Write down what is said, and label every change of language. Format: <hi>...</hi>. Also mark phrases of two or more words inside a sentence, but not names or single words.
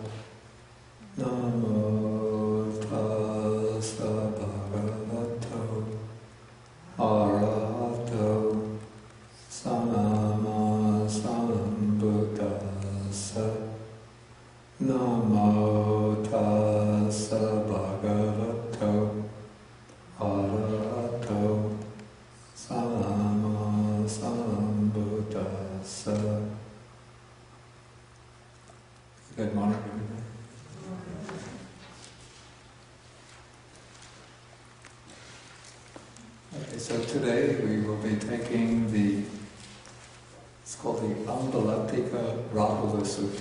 <pi>Namo tassa bhagavato arahato sama sambuddhassa. Namo tassa bhagavato arahato sama sambuddhassa.</pi> <en>Good morning, everybody. Okay, so today we will be taking it's called the Ambalatthikarahulovada Sutta.</en>